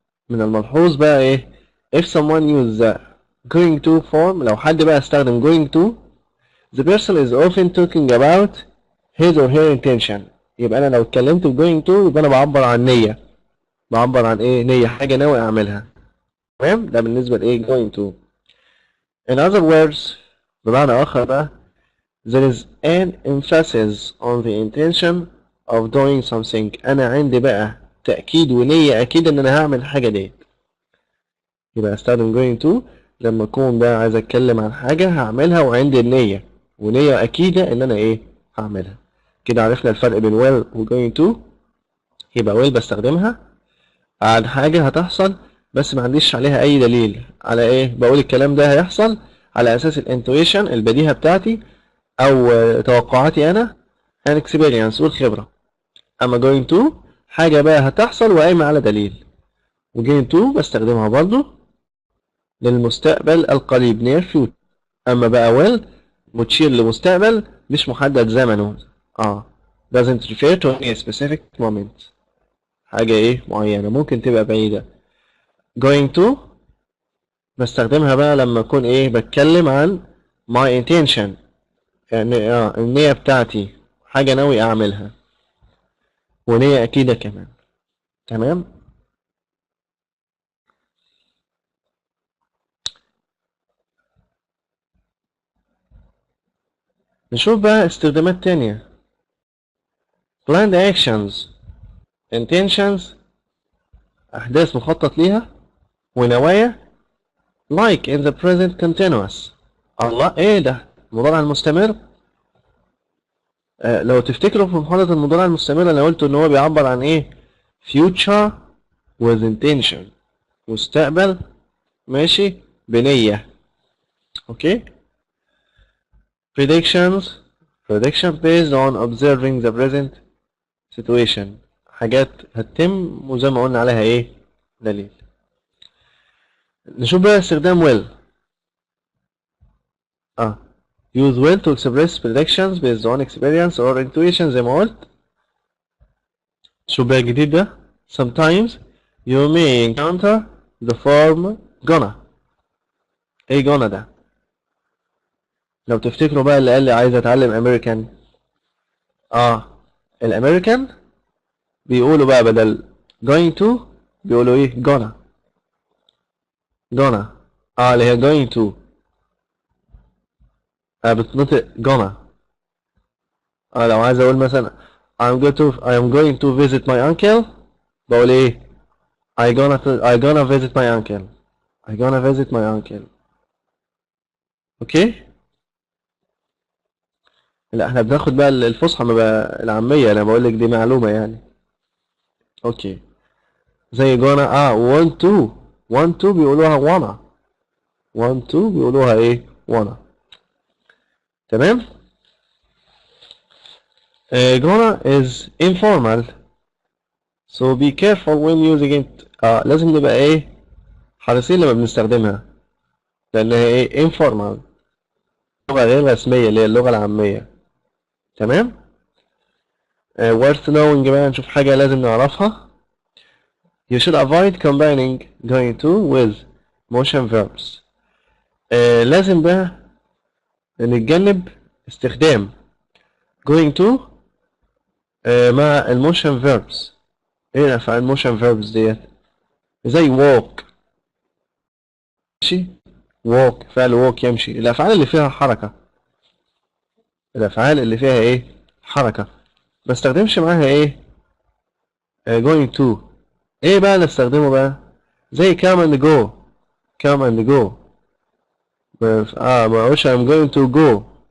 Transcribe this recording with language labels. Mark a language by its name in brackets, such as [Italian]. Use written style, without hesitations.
[Arabic] من الملحوظ بقى إيه؟ [English] if someone use the going to form. [Arabic] لو حد بقى استخدم [English] going to, the person is often talking about his or her intention. [Arabic] يبقى أنا لو اتكلمت ب going to يبقى أنا بعبر عن نية. بعبر عن إيه؟ نية، حاجة ناوي أعملها. تمام؟ ده بالنسبة لإيه؟ going to. [English] In other words، [Arabic] بمعنى آخر بقى [English] there is an emphasis on the intention of doing something. [Arabic] أنا عندي بقى تأكيد ونية أكيد إن أنا هعمل الحاجة ديت. يبقى أستخدم going to لما أكون بقى عايز أتكلم عن حاجة هعملها وعندي النية ونية أكيدة إن أنا إيه هعملها. كده عرفنا الفرق بين will و going to. يبقى will بستخدمها عن حاجة هتحصل بس ما عنديش عليها أي دليل على إيه بقول الكلام ده هيحصل على أساس الانتويشن البديهة بتاعتي أو توقعاتي أنا and experience والخبرة. أما going to حاجة بقى هتحصل وقايمة على دليل. و going to بستخدمها برضو للمستقبل القريب near future. أما بقى will متشير لمستقبل مش محدد زمنه. [English] doesn't refer to any specific moment. [Arabic] حاجة إيه معينة ممكن تبقى بعيدة. going to بستخدمها بقى لما أكون إيه بتكلم عن my intention، يعني النية بتاعتي حاجة ناوي أعملها ونية أكيدة كمان. تمام. نشوف بقى استخدامات تانية. [English] planned actions intentions [Arabic] أحداث مخطط ليها ونوايا [English] like in the present continuous. [Arabic] الله إيه ده المضارع المستمر. لو تفتكروا في محاضرة المضارع المستمر أنا قلت إن هو بيعبر عن إيه future with intention، مستقبل ماشي بنية. أوكي. [English] predictions prediction based on observing the present situation. [Arabic] حاجات هتتم وزي ما قلنا عليها إيه دليل. نشوف بقى استخدام will. [English] use will to express predictions based on experience or intuition [Arabic] زي ما قلت. شوف بقى الجديد ده. [English] sometimes you may encounter the form gonna. [Arabic] ايه gonna ده؟ لو تفتكروا بقى اللي قال لي عايز اتعلم امريكان، الامريكان بيقولوا بقى بدل going to بيقولوا ايه gonna. gonna اللي هي going to بتنطق gonna. لو عايز اقول مثلا [English] I am going to visit my uncle [Arabic] بقول ايه [English] I gonna visit my uncle. I gonna visit my uncle. Okay. [Arabic] لا احنا بناخد بقى الفصحى ما بقى العامية، انا بقول لك دي معلومة يعني. اوكي. زي gonna want to بيقولوها wanna. want to بيقولوها ايه wanna. تمام. [English] gonna is informal so be careful when using it. [Arabic] لازم نبقى ايه حريصين لما بنستخدمها لانها ايه informal، لغة غير رسمية اللي هي اللغة العامية. تمام. [English] worth knowing [Arabic] بقى نشوف حاجة لازم نعرفها. [English] you should avoid combining going to with motion verbs. [Arabic] لازم بقى نتجنب استخدام going to مع الموشن verbs. ايه افعال الموشن verbs ديت؟ زي walk ماشي. walk فعل walk يمشي. الأفعال اللي فيها حركة، الأفعال اللي فيها إيه؟ حركة، بستخدمش معاها إيه؟ going to. إيه بقى اللي استخدمه بقى؟ زي come and go. [English] come and go. [Arabic] ما أقولش [English] I'm going to go.